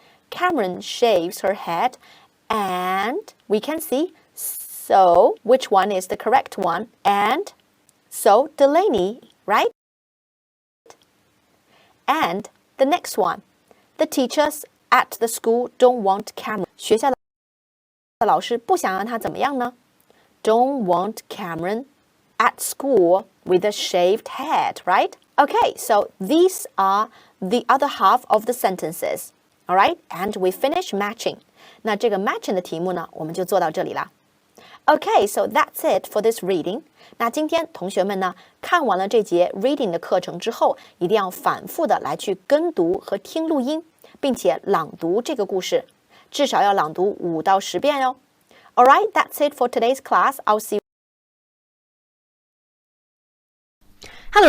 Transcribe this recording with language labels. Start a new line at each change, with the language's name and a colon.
English: Cameron shaves her head and we can see, so which one is the correct one? And so Delaney, right? And the next one, the teachers at the school don't want Cameron.
Chinese: 学校的老师不想让他怎么样呢?
English: Don't want Cameron at school with a shaved head, right? Okay, so these are the other half of the sentences. All right, and we finish matching.
Chinese: 那这个 matching 的题目呢，我们就做到这里啦。
English: Okay, so that's it for this reading.
Chinese: 那今天同学们呢，看完了这节 reading 的课程之后，一定要反复的来去跟读和听录音，并且朗读这个故事，至少要朗读5到10遍哦。
English: All right, that's it for today's class. I'll see you. Hello.